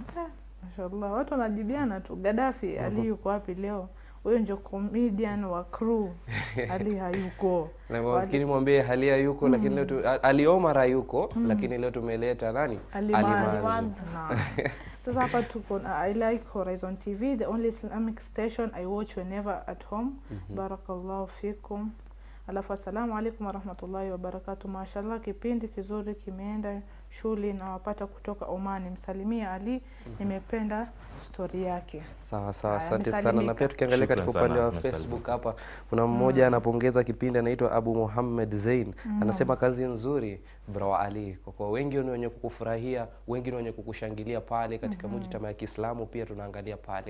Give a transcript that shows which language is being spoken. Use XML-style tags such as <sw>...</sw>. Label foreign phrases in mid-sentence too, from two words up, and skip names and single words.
<sw>Mashallah, watu wanajibiana tu. Gaddafi Ali yuko wapi leo? Huyo ndio comedian wa crew. Ali hayuko. Lakini mwambie Ali hayuko, lakini leo Ali Omar hayuko, lakini leo tumeleta nani? Ali Manzu. Sasa hapa tuko</sw> <en>I like Horizon TV, the only Islamic station I watch whenever at home.</en> <ar>بارك الله فيكم. Alafu السلام عليكم ورحمة الله وبركاته.</ar> <sw>Mashallah, kipindi kizuri kimeenda shule na wapata kutoka Omani. Msalimia Ali, nimependa story yake. Sawa, asante sana. Na pia tukiangalia katika upande wa Facebook hapa kuna mmoja anapongeza kipindi, anaitwa Abu Muhammad Zain. Anasema kazi nzuri bro Ali. Kwa wengi ni wenye kukufurahia, wengi ni wenye kukushangilia pale katika mujtama ya Kiislamu, pia tunaangalia pale.</sw>